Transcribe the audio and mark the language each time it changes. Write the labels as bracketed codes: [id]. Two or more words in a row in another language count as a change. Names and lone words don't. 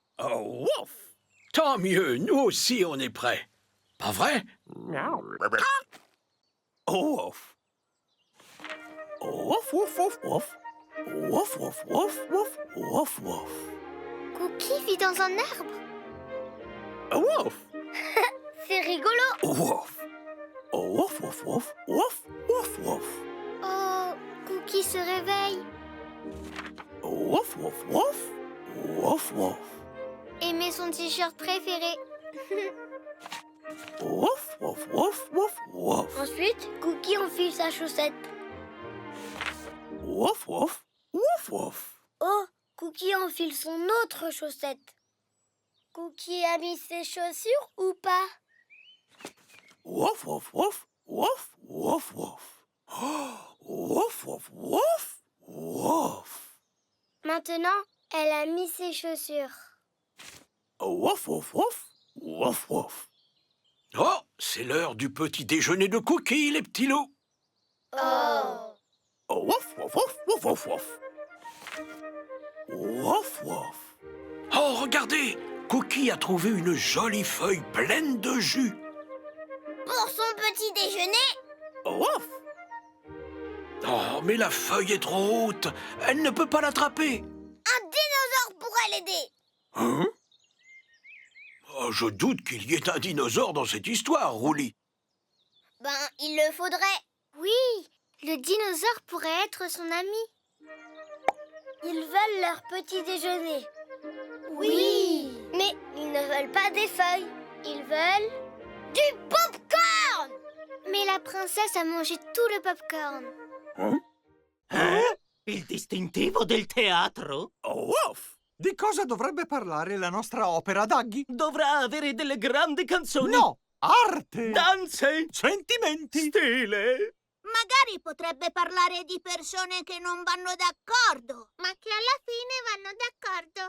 [fr] Oh, wouf! Tant mieux, nous aussi on est prêts. Pas vrai? Oh, wouf! Wouf, wouf, wouf, wouf! Wouf, wouf, wouf, wouf, wouf, wouf! Cookie vit dans un arbre. Wouf! C'est rigolo. Wouf! Wouf, wouf, wouf, wouf, wouf, wouf! Oh, Cookie se réveille. Wouf, wouf, wouf, wouf, wouf! Et met son t-shirt préféré. Wouf, wouf, wouf, wouf, wouf! Ensuite, Cookie enfile sa chaussette. Wouf, wouf, wouf, wouf! Oh, Cookie enfile son autre chaussette. Cookie a mis ses chaussures ou pas? Wouf, wouf, wouf, wouf, wouf, wouf! Wouf, wouf, wouf, wouf! Maintenant, elle a mis ses chaussures. Wouf, wouf, wouf, wouf, wouf! Oh, c'est l'heure du petit déjeuner de Cookie, les petits loups. Oh. Wouf, wouf, wouf, wouf, wouf, wouf! Wouf, wouf! Oh, regardez, Cookie a trouvé une jolie feuille pleine de jus. Pour son petit déjeuner? Wouf! Oh, mais la feuille est trop haute. Elle ne peut pas l'attraper. Un dinosaure pourrait l'aider. Hein? Oh, je doute qu'il y ait un dinosaure dans cette histoire, Roulis. Ben, il le faudrait. Oui, le dinosaure pourrait être son ami. Ils veulent leur petit déjeuner. Oui. Mais ils ne veulent pas des feuilles. Ils veulent du pop-corn. Mais la princesse a mangé tout le popcorn. [it] Il distintivo del teatro? Oh, wouf! Di cosa dovrebbe parlare la nostra opera, Daggy? Dovrà avere delle grandi canzoni. No! Arte! Danze! Sentimenti! Stile! Magari potrebbe parlare di persone che non vanno d'accordo, ma che alla fine vanno d'accordo.